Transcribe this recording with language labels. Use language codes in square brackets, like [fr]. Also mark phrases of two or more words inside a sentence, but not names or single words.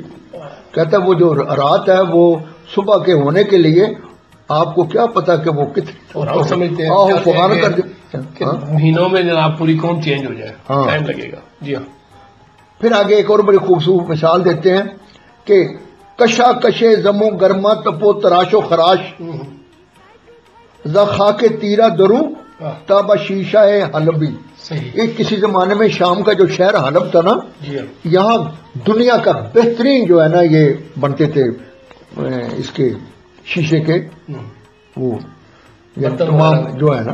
[ur] کہتا ہے وہ جو رات ہے وہ صبح کے ہونے کے لیے آپ کو کیا پتا کہ وہ کتنے سمجھتے ہیں آہو فغان کر دے. مہینوں میں جناب پوری قوم چینج ہو جائے، ٹائم لگے گا. جی ہاں. پھر آگے ایک اور بڑی خوبصورت مثال دیتے ہیں کہ [fa] کشا کشے زمو گرما تپو تراش و خراش، زخا کے تیرا درو تابا شیشہ حلبی. [ur] ایک کسی زمانے میں شام کا جو شہر حلب تھا نا، یہاں دنیا کا بہترین جو ہے نا یہ بنتے تھے اس کے شیشے کے وہ تمام جو ہے نا.